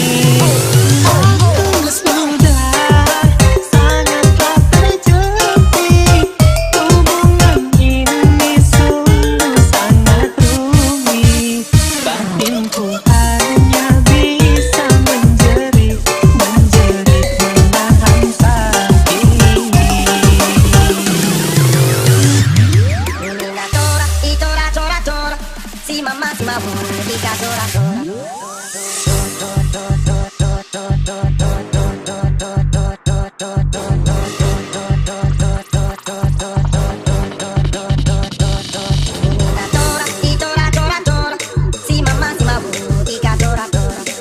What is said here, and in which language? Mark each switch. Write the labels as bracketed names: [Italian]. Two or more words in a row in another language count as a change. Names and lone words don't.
[Indonesian] Aku sudah sangatlah terjepit. Hubungan ini sungguh sangat rumit. Batinku hanya bisa menjerit, menjerit menahan sakit. [Spanish] Una tora y tora tora tora, si mamá si mamá música tora tora. Una tora y tora tora tora, si mamá si mamá música tora tora.